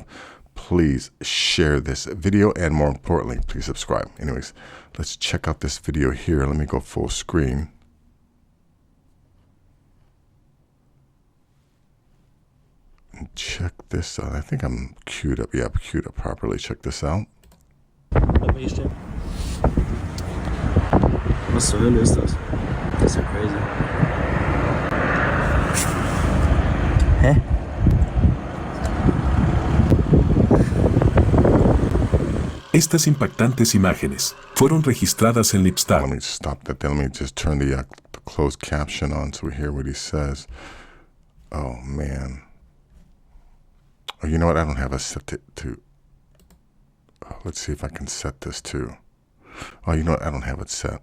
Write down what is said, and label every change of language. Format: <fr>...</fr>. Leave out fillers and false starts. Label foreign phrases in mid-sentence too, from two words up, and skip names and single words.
<en>Please share this video, and more importantly, please subscribe. Anyways, let's check out this video here. Let me go full screen. And check this out. I think I'm queued up. Yeah, I'm queued up properly. Check this out.</en> <de>Was zur Hölle ist das? Das ist ja crazy. Hä?</de> <es>Estas impactantes imágenes fueron registradas en Lipstadt.</es> <en>Let me stop that there. Let me just turn the closed caption on so we hear what he says. Oh, man. Oh, you know what? I don't have a set to let's see if I can set this to. Oh, you know what? I don't have it set.</en>